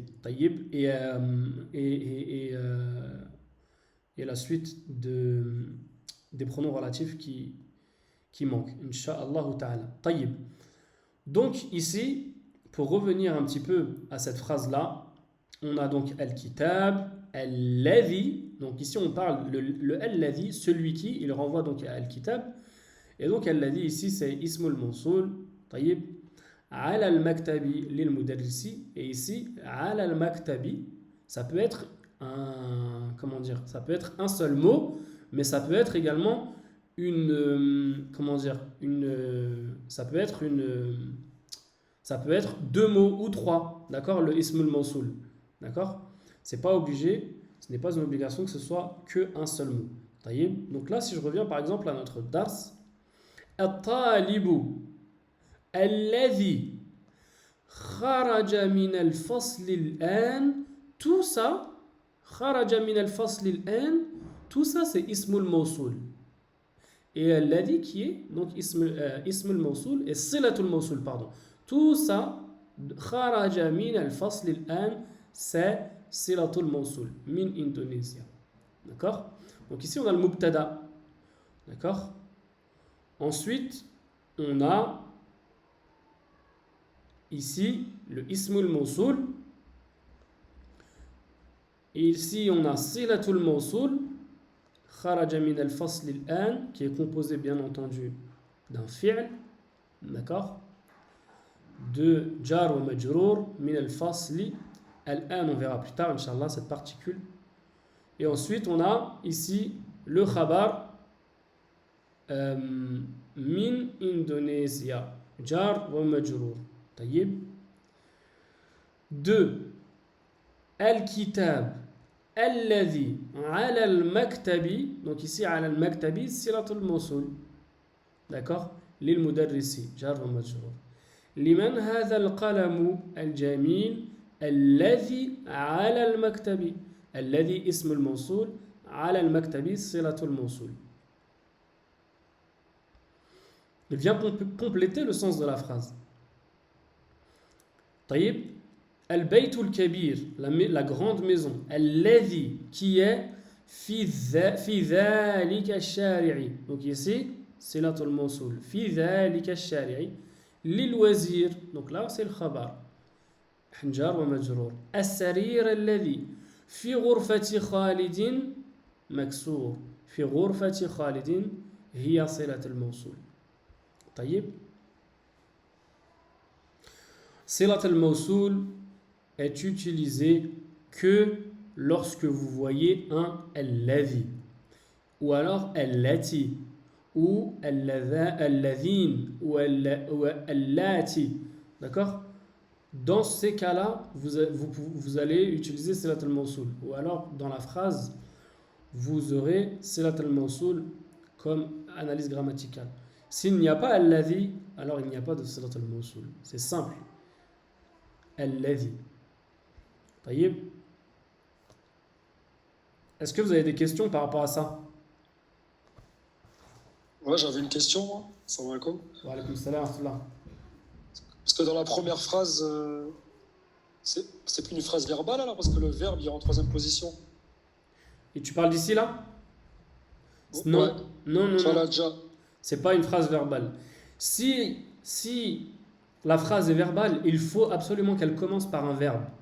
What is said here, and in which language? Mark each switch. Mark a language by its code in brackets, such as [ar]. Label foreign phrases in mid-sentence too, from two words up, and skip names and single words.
[fr] Taïb, et la suite des pronoms relatifs qui manquent, [ar] إن شاء الله تعالى. [fr] Taïb. Donc ici, pour revenir un petit peu à cette phrase-là, on a donc [ar] الكتاب الذي. [fr] Donc ici on parle le al-ladhi, celui qui, il renvoie donc à al-kitab. Et donc [ar] al-ladhi [fr] ici c'est [ar] اسم الموصول طيب على المكتب للمدرس. [fr] Et ici, [ar] على المكتب, [fr] ça peut être ça peut être un seul mot, mais ça peut être également ça peut être deux mots ou trois, d'accord, le [ar] اسم الموصول, [fr] d'accord, c'est pas obligé, ce n'est pas une obligation que ce soit qu'un seul mot. Taïb. Donc là, si je reviens par exemple à notre dars, [ar] الطالب الذي خرج من الفصل الآن, [fr] tout ça, [ar] خرج من الفصل الآن, [fr] tout ça c'est [ar] اسم الموصول. [fr] Et alladhi qui est donc [ar] اسم الموصول [fr] et [ar] صلة الموصول, [fr] pardon. Tout ça, [ar] خرج من الفصل الآن, c'est صلة الموصول من إندونيسيا. [fr] D'accord? Donc ici on a le mubtada. D'accord? Ensuite, on a ici le [ar] اسم الموصول. [fr] Et ici on a [ar] صلة الموصول خرج من الفصل الآن, [fr] qui est composé bien entendu d'un fi'l. D'accord? De [ar] جار ومجرور من الفصل الآن, [fr] on verra plus tard Inch'Allah cette particule. Et ensuite on a ici le [ar] خبر من إندونيسيا جار ومجرور طيب. 2. الكتاب الذي على المكتب, [fr] donc ici [ar] على المكتب صلة الموصول, d'accord, للمدرس جار ومجرور. لمن هذا القلم الجميل الذي على المكتب. الذي اسم الموصول, على المكتب صلة الموصول. [fr] Il vient compléter le sens de la phrase. [ar] طيب. البيت الكبير, [fr] la grande maison. [ar] الذي, [fr] qui est [ar] في ذلك الشارع. [fr] Donc ici, [ar] صلة الموصول. في ذلك الشارع. للوزير, [fr] donc là c'est le khabar, [ar] حنجار ومجرور. السرير الذي في غرفة خالد مكسور. في غرفة خالد هي صلة الموصول. طيب. صلة الموصول [fr] est utilisé que lorsque vous voyez un alladhi, ou alors allati, ou alladhin, ou allati. D'accord? Dans ces cas-là, vous allez utiliser [ar] صلة الموصول. [fr] Ou alors, dans la phrase, vous aurez [ar] صلة الموصول [fr] comme analyse grammaticale. S'il n'y a pas alladhi, alors il n'y a pas de [ar] صلة الموصول. [fr] C'est simple. Alladhi. Taïb. Est-ce que vous avez des questions par rapport à ça? Ouais, j'avais une question, moi. [ar] سلام عليكم. وعليكم السلام ورحمة الله. [fr] Parce que dans la première phrase, c'est plus une phrase verbale, alors, parce que le verbe, il est en troisième position. Et tu parles d'ici là? Ouais, Non, non, non, ça non. l'a déjà. C'est pas une phrase verbale. Si la phrase est verbale, il faut absolument qu'elle commence par un verbe.